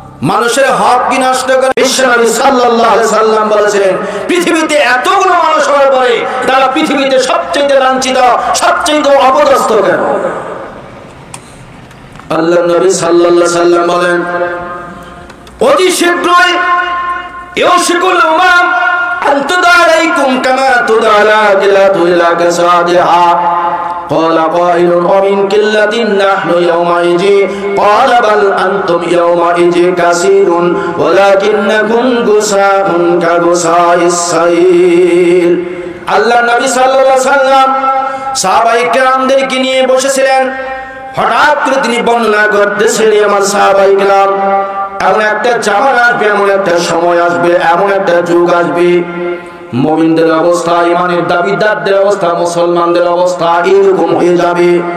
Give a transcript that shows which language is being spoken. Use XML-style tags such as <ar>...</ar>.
<bn>মানুষের হক কি নষ্ট করে? বিশ্বনবী সাল্লাল্লাহু আলাইহি সাল্লাম বলেছেন, পৃথিবীতে এতগুলো মানুষ হওয়ার পরে তারা পৃথিবীতে সবচেয়ে লাঞ্ছিত, সবচেয়ে অপদস্থ কেন? আল্লাহ নবী সাল্লাল্লাহু আলাইহি সাল্লাম বলেন, অতি শীঘ্রই</bn> <ar>ইউশিকুল উমাম আন তুদা আলাইকুম কামা তুদা আলা জিলাতু ইলা কাসাদিহা। قال قائل ومن قلة نحن يومئذ قال بل أنتم يومئذ كثير ولكنكم غثاء كغثاء السيل।</ar> <bn>আল্লাহ নবী সাল্লাল্লাহু আলাইহি সাল্লাম সাহাবায়ে কেরামদেরকে নিয়ে বসেছিলেন। হঠাৎ করে তিনি বর্ণনা করতেছিলেন, আমার সাহাবায়ে কেরাম, এমন একটা জামানা আসবে, এমন একটা সময় আসবে, এমন একটা যুগ আসবে, মুমিনদের অবস্থা, ইমানের দাবিদারদের অবস্থা, মুসলমানদের অবস্থা এরকম হয়ে যাবে।</bn>